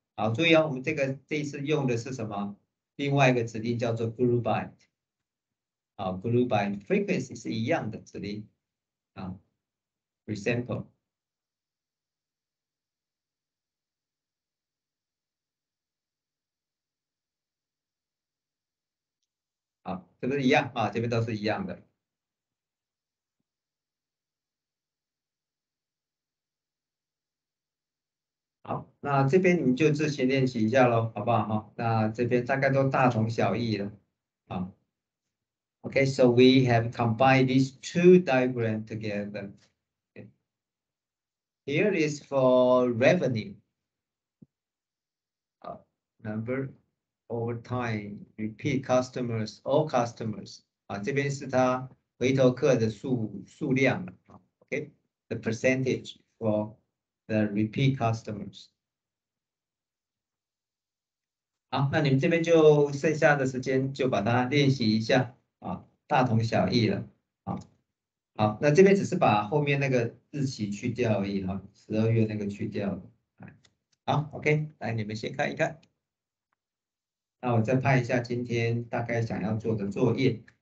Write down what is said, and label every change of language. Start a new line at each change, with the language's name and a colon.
Chinese: 好，注意哦，我们这一次用的是什么？另外一个指令叫做 group by。好 ，group by frequency 是一样的指令啊 ，resample。好，是不是一样啊？这边都是一样的。好，那这边你们就自行练习一下喽，好不好哈？那这边大概都大同小异了。
English: 好 ，OK, so we have combined these two diagrams together. Okay. Here is for revenue. Number over time, repeat customers, all customers.
Chinese: 啊，这边是它回头客的数量了。
English: OK, the percentage for the repeat customers.
Chinese: 好，那你们这边就剩下的时间就把它练习一下啊，大同小异了。好，那这边只是把后面那个日期去掉而已哈，12月那个去掉了。好，OK，来你们先看一看。那我再拍一下今天大概想要做的作业。